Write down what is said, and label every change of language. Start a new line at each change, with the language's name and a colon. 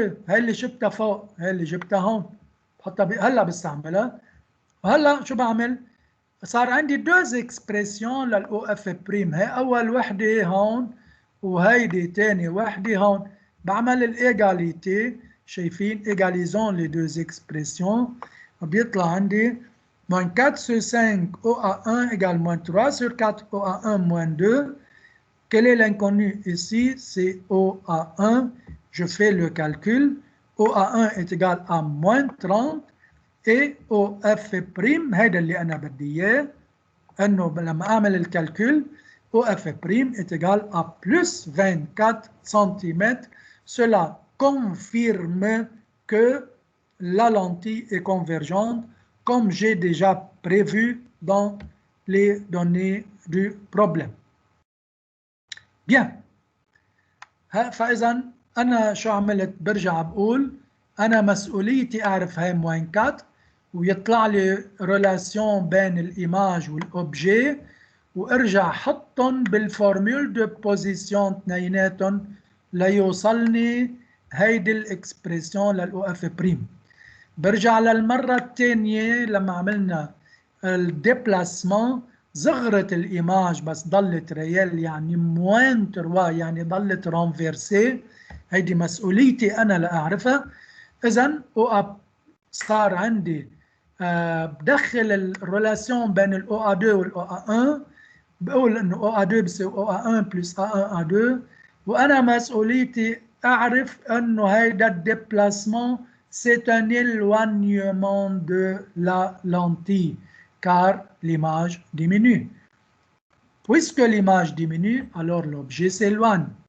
Arabic: هي اللي جبتها فوق، هي اللي جبتها هون. بحطها هلا بستعملها. وهلا شو بعمل؟ صار عندي دوز اكسبريسيون للأو اف بريم. هي أول وحدة هون وهيدي تاني وحدة هون. بعمل الإيجاليتي، شايفين؟ إيجاليزون لي دوز اكسبريسيون. بيطلع عندي
French: -4 sur 5 OA1 égale -3 sur 4 OA1 -2. Quel est l'inconnu ici? C'est OA1. Je fais le calcul. OA1 est égal à -30.
Arabic: et OF' هيدا اللي أنا بدي إياه، أنه لما أعمل الكالكول OF'
French: est égal à plus 24 cm. Cela confirme que la lentille est convergente comme j'ai déjà prévu dans les données du problème. Bien.
Arabic: فإذا أنا شو عملت؟ برجع بقول أنا مسؤوليتي أعرف هاي موينكات ويطلع لي ريلاسيون بين الإيماج والأوبجي، وارجع حطهم بالفورمول دو بوزيسيون اثنيناتهم ليوصلني هيدي الاكسبريسيون للأو اف بريم. برجع للمرة الثانية لما عملنا الديبلاسمون صغرت الإيماج بس ضلت ريال يعني -3 يعني ضلت رونفيرسي. هيدي مسؤوليتي أنا لأعرفها. إذن صار عندي بدخل الريلاسيون بين ال OA2 وال OA1. بقول إنه OA2 بيساوي OA1 بلس A1 A2. وأنا مسؤوليتي أعرف إنه هيدا الديبلاسمون
French: c'est un éloignement de la lentille car l'image diminue. Puisque l'image diminue, alors l'objet s'éloigne.